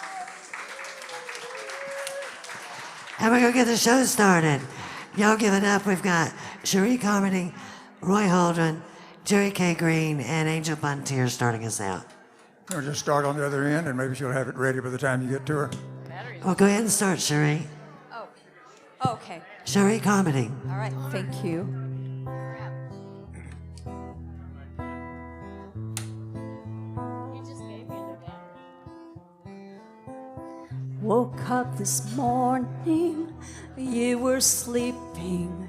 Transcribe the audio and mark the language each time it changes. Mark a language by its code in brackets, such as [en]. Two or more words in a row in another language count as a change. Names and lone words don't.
[en] And we're gonna get the show started. Y'all give it up. We've got Cherie Carmody, Roy Holdren, Jerry K. Green, and Angel Bontier starting us out. We'll just start on the other end, and maybe she'll have it ready by the time you get to her. Well, go ahead and start, Cherie. Oh, okay. Cherie Carmody. All right, thank you. Woke up this morning, you were sleeping.